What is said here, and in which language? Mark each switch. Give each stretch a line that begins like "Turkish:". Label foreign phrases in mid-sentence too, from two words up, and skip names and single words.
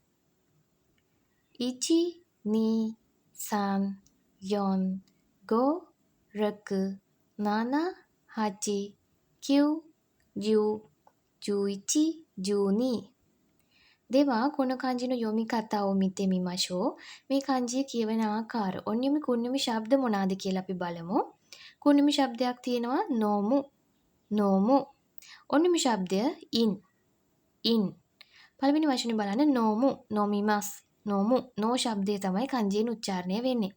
Japanese: 一 二 三 四 五 六 七 八 九 十 十一 十二. では この 漢字 の 読み 方 を 見て みましょう.
Sinhala: මේ කාංජිය කියවන ආකාර
Japanese: 音読み 訓読み
Sinhala: ශබ්ද මොනවාද කියලා අපි බලමු. කුණ්‍යමි ශබ්දයක් තියෙනවා
Japanese: 飲む。飲む.
Sinhala: ඔන්යමි ශබ්දය
Japanese: いん。いん.
Sinhala: පළවෙනි වචනේ බලන්න
Japanese: 飲む 飲みます.
Sinhala: නොමු නෝ ශබ්දය තමයි කාංජියෙන් උච්චාරණය වෙන්නේ.